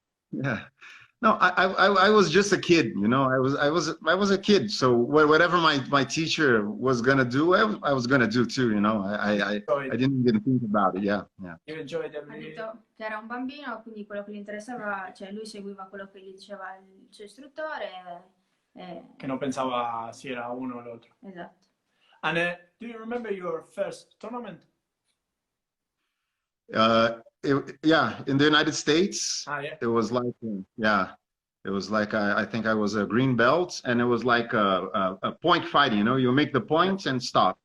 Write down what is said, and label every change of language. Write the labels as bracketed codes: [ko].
[en] Yeah, no, I was just a kid, you know. I was a kid, so whatever my teacher was gonna do, I was gonna do too, you know. I didn't even think about it. Yeah. You enjoyed [it] Ha detto che era un bambino, quindi quello che gli interessava, cioè lui seguiva quello che gli diceva il suo istruttore. Che non pensava si era uno o l'altro. Esatto. [en] And do you remember your first tournament? Yeah, in the United States, Yeah. it was like, yeah, it was like I think I was a green belt, and it was like a point fighting. You know, you make the point and stop.